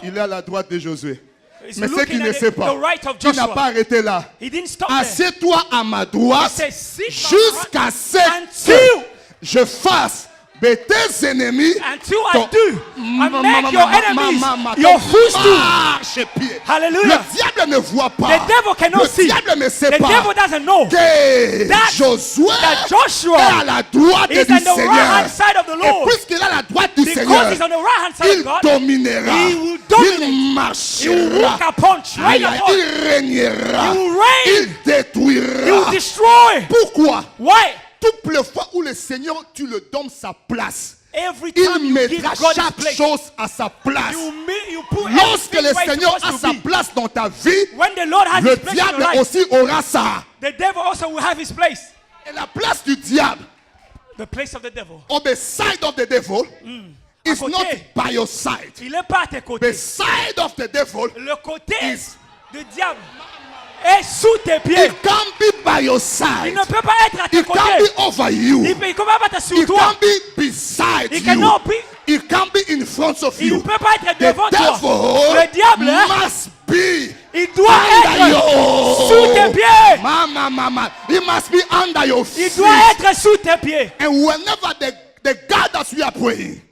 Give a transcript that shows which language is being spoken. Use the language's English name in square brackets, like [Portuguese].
[French] il est à la droite de Josué. [English] is [French] Mais ce [English] looking [French] qu'il ne [English] at [French] sait [English] the [French] pas, [English] right of [French] il n'a [English] Joshua. [French] pas arrêté là. [English] He didn't stop there. [French] Assieds-toi à ma droite [English] He said, sit [French] jusqu'à ce [English] until [French] que je fasse de tes ennemis [English] until [French] ton- [English] I do and make your enemies your [French] ton [English] footstool. [French] marchepied. [English] Hallelujah. [French] Le diable ne voit pas. [English] The devil cannot [French] Le [English] see. [French] diable ne sait [English] The [French] pas [English] devil doesn't know [French] que [English] that [French] Josué [English] Joshua [French] est à la droite [English] is [French] du [English] on the right [French] Seigneur. [English] hand side of the [French] Et [English] Lord. [French] puisqu'il est à la droite du [English] Because [French] Seigneur, [English] he's on the right hand side [French] il [English] of God, [French] dominera. [English] he will dominate. [French] Il [English] he will [French] marchera. [English] walk upon, tread Aïe, aïe, upon, [French] il régnera. [English] he will reign, [French] Il [English] he will [French] détruira. [English] destroy. [French] Pourquoi? [English] Why? [French] Toutes les fois où le Seigneur, tu le donnes sa place, [English] Every time [French] il [English] you give [French] mettra [English] God his [French] chaque [English] place, [French] chose à sa place. [English] you put [French] Lorsque [English] everything [French] le [English] where it's [French] Seigneur [English] supposed [French] a [English] to [French] sa [English] be. [French] place dans ta vie, [English] When the Lord has [French] le [English] his place in your [French] diable [English] life, [French] aussi aura ça. [English] the devil also will have his place. [French] Et la place du diable, [English] The place of the devil. on the side of the devil, is [French] côté. [English] not by your side. [French] Il n'est pas à tes côtés. [English] The side of the devil, [French] Le côté [English] is- [French] du diable est sous tes pieds. [English] it can't be by your [French] Il [English] side. [French] ne peut pas être à tes [English] It can't [French] côtés. [English] be over you. [French] Il ne peut pas être sur [English] It [French] toi. [English] can't be beside It you. cannot be. It can't be in front of [French] Il ne [English] you. [French] peut pas être [English] The [French] devant toi. [English] devil [French] Le diable, [English] must be [French] il doit [English] under [French] être [English] your [French] sous tes pieds. [English] Mama. He must be under your [French] Il [English] feet. [French] doit être sous tes pieds. [English] And whenever the God that we are praying,